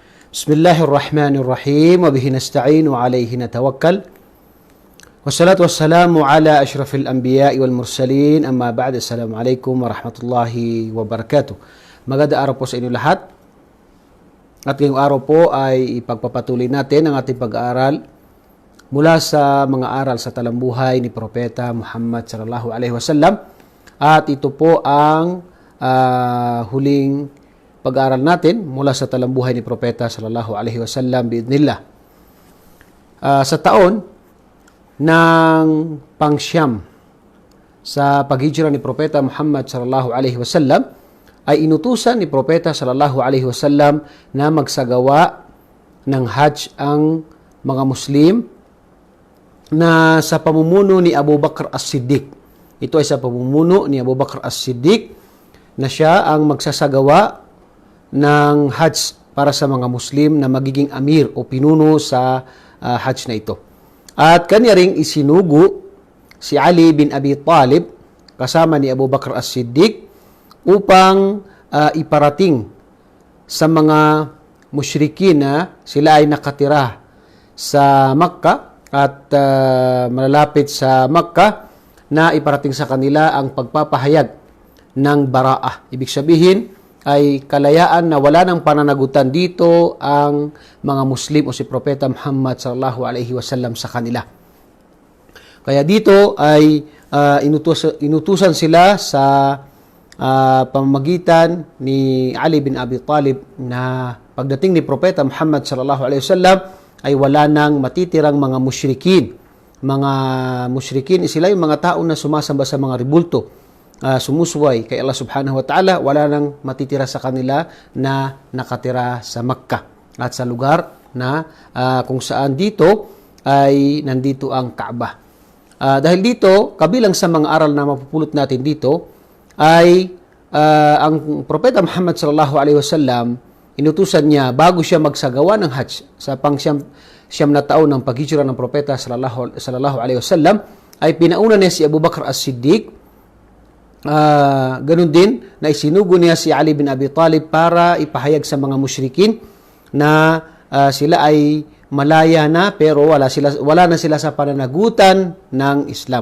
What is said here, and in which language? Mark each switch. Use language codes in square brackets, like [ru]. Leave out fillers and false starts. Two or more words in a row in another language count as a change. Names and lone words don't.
[ar] بسم الله الرحمن الرحيم. وبه نستعين وعليه نتوكل. والصلاة والسلام على أشرف الأنبياء والمرسلين. أما بعد. السلام عليكم ورحمة الله وبركاته. [tl] Magandang araw po sa inyo lahat. At ngayong araw po ay ipagpapatuloy natin ang ating pag-aaral mula sa mga aral sa talambuhay ni Propeta Muhammad [ar] صلى الله عليه وسلم. [tl] At ito po ang huling pag-aaral natin mula sa talambuhay ni Propeta [ar] صلى الله عليه وسلم بإذن الله. [tl] Sa taon ng pangsyam sa paghijra ni Propeta Muhammad [ar] صلى الله عليه وسلم [tl] ay inutusan ni Propeta [ar] صلى الله عليه وسلم [tl] na magsagawa ng Hajj ang mga Muslim na sa pamumuno ni Abu Bakr As-Siddiq. Ito ay sa pamumuno ni Abu Bakr As-Siddiq na siya ang magsasagawa ng Hajj para sa mga Muslim na magiging amir o pinuno sa Hajj na ito. At kanya ring isinugo si Ali bin Abi Talib kasama ni Abu Bakr As-Siddiq upang iparating sa mga musyrikin na sila ay nakatira sa Makkah at malalapit sa Makkah na iparating sa kanila ang pagpapahayag ng baraah. Ibig sabihin ay kalayaan na wala ng pananagutan dito ang mga Muslim o si Propeta Muhammad [ar] صلى الله عليه وسلم [tl] sa kanila. Kaya dito ay inutusan sila sa pamamagitan ni Ali bin Abi Talib na pagdating ni Propeta Muhammad [ar] صلى الله عليه وسلم [tl] ay wala nang matitirang mga musyrikin. Mga musyrikin, sila yung mga tao na sumasamba sa mga ribulto, sumusuway kay Allah [ar] سبحانه وتعالى, [tl] wala nang matitira sa kanila na nakatira sa Makkah at sa lugar na kung saan dito ay nandito ang Kaaba. Dahil dito, kabilang sa mga aral na mapupulot natin dito ay ang Propeta Muhammad [ar] صلى الله عليه وسلم, [tl] inutusan niya bago siya magsagawa ng Hajj sa pangsyam na taon ng paghijra ng Propeta [ar] صلى الله عليه وسلم [tl] ay pinauna niya si Abu Bakr As-Siddiq. Ganun din na isinugo niya si Ali bin Abi Talib para ipahayag sa mga musyrikin na sila ay malaya na pero wala na sila sa pananagutan ng Islam.